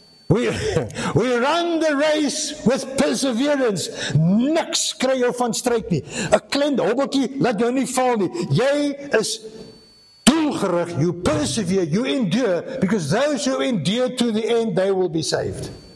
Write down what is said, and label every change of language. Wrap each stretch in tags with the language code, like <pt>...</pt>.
<en>We run the race with perseverance.</en> <af>Niks kry jou van stryd nie. 'n Klein hobbeltjie laat jou nie val nie. Jy is doelgerig.</af> <en>You persevere, you endure, because those who endure to the end, they will be saved.</en>